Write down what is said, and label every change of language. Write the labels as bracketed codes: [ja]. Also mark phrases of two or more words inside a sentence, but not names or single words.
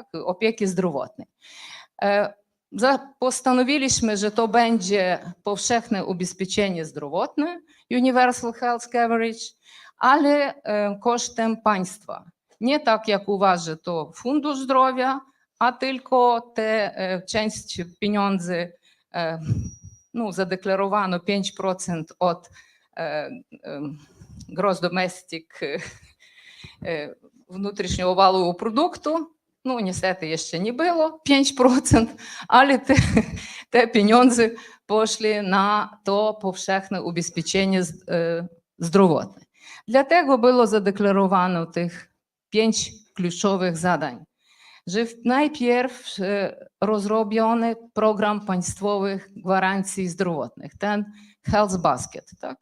[pl] Opieki zdrowotnej. Postanowiliśmy, że to będzie powszechne ubezpieczenie zdrowotne, [en] Universal Health Coverage, [pl] ale kosztem państwa. Nie tak, jak uważa to Fundusz Zdrowia, a tylko te część pieniędzy, no, zadeklarowano 5% od [en] gross domestic [uk] внутрішнього валового [pl] produktu. No niestety jeszcze nie było 5%, ale te pieniądze poszły na to powszechne ubezpieczenie zdrowotne. Dlatego było zadeklarowane tych 5 kluczowych zadań, że najpierw rozrobiony program państwowych gwarancji zdrowotnych, ten [en] Health Basket, [pl] tak?